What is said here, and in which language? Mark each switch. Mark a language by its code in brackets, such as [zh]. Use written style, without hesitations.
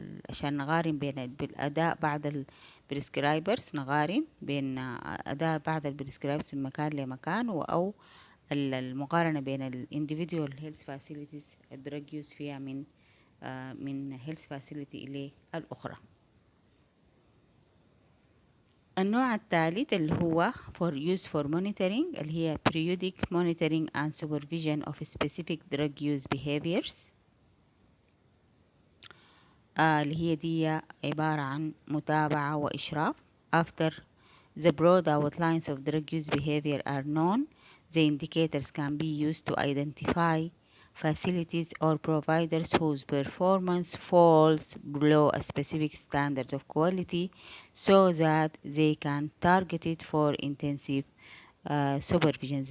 [ar] عشان نقارن بين بالأداء بعد البريسكرايبرز، نقارن بين أداء بعد البريسكرايبرز من مكان لمكان، أو المقارنة بين ال [en] individual health facilities [ar] الدرج يوز فيها من health facility إلى الأخرى. النوع الثالث اللي هو [en] for use for monitoring اللي هي periodic monitoring and supervision of specific drug use behaviors. [ar] اللي هي دي عبارة عن متابعة وإشراف. [en] After the broad outlines of drug use behavior are known, the indicators can be used to identify facilities or providers whose performance falls below a specific standard of quality so that they can target it for intensive supervision.